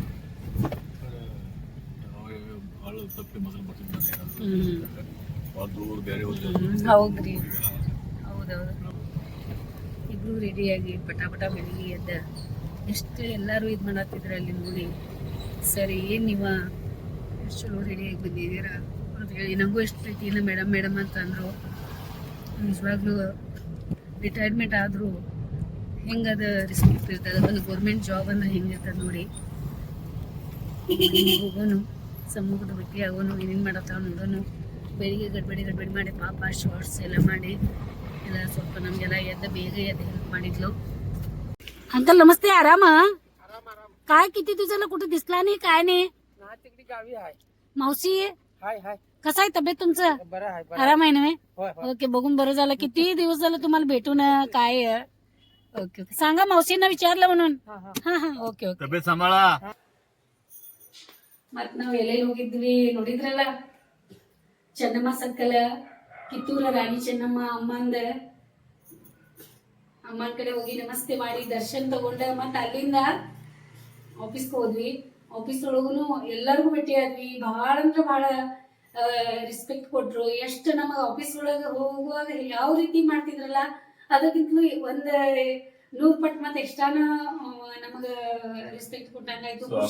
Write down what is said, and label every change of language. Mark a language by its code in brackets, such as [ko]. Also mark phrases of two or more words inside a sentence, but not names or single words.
[kn] ಹೌದ್ರಿ ಹೌದೌದು ಇಬ್ರು ರೆಡಿಯಾಗಿ ಪಟಾಪಟ ಬೆಳಿಗ್ಗೆ ಎದ್ದ ಎಷ್ಟು ಎಲ್ಲರೂ ಇದು ಮಾಡತ್ತಿದ್ರು ಅಲ್ಲಿ ನೋಡಿ ಸರಿ ಏನು ನೀವ ಎಷ್ಟು ಚಲೋ ರೆಡಿಯಾಗಿ ಬಂದಿದ್ದೀರಾ ಅಂತ ಹೇಳಿ ನನಗೂ ಎಷ್ಟು ಪ್ರೀತಿಯಿಂದ ಮೇಡಮ್ ಮೇಡಮ್ ಅಂತ ಅಂದರು ನಿಜವಾಗ್ಲೂ ರಿಟೈರ್ಮೆಂಟ್ ಆದರೂ ಹೆಂಗದ ರೆಸ್ಪೆಕ್ಟ್ ಇರ್ತದೆ ಅದನ್ನು [en] government job [kn] ಅಂದ್ರೆ ಹೆಂಗಿರ್ತದೆ ನೋಡಿ ಹೋಗೋನು ಸಮೂಹದ ಭೇಟಿ ಆಗೋನು ಏನೇನು ಮಾಡತ್ತಾವ ನೋಡೋನು ಬೆಳಿಗ್ಗೆ ಗಡ್ಬಡಿ ಮಾಡಿ ಪಾಪ ಶಾರ್ಟ್ಸ್ ಎಲ್ಲ ಮಾಡಿ ಎಲ್ಲ ಸ್ವಲ್ಪ ನಮಗೆಲ್ಲ ಬೇಗ ಎದ್ದು ಹೆಲ್ಪ್ ಮಾಡಿದ್ಲು [mr] अंकल नमस्ते आराम काय किती तुझ्याला कुठे दिसला नाही काय नाही मावशी कसं आहे तब्येत तुमचं आराम आहे ना ओके बघून बरं झालं किती दिवस झालं तुम्हाला भेटून काय ओके ओके सांगा मावशींना विचारलं म्हणून हा हा ओके ओके [kn] ತಬ್ಬೆ ಸಂಬಳ ಮತ್ ನಾವ್ ಎಲ್ಲೆಲ್ಲಿ ಹೋಗಿದ್ವಿ ನೋಡಿದ್ರಲ್ಲ ಚೆನ್ನಮ್ಮ ಸರ್ಕಲ್ ಕಿತ್ತೂರ ರಾಣಿ ಚೆನ್ನಮ್ಮ ಅಮ್ಮನ ಕಡೆ ಹೋಗಿ ನಮಸ್ತೆ ಮಾಡಿ ದರ್ಶನ್ ತಗೊಂಡ ಮತ್ತ ಅಲ್ಲಿಂದ ಆಫೀಸ್ಗೆ ಹೋದ್ವಿ ಆಫೀಸ್ ಒಳಗುನು ಎಲ್ಲರಿಗೂ ಭೇಟಿ ಆದ್ವಿ ಬಹಳ ಅಂದ್ರೆ ಬಹಳ ರೆಸ್ಪೆಕ್ಟ್ ಕೊಟ್ರು ಎಷ್ಟು ನಮಗ ಆಫೀಸ್ ಒಳಗ ಹೋಗುವಾಗ ಯಾವ ರೀತಿ ಮಾಡ್ತಿದ್ರಲ್ಲ ಅದಕ್ಕಿಂತಲೂ ಒಂದ್ 100 ಪಟ್ಟು ಮತ್ತೆ ಎಕ್ಸ್ಟ್ರಾನ ನಮಗ ರೆಸ್ಪೆಕ್ಟ್ ಕೊಟ್ಟಂಗಾಯ್ತು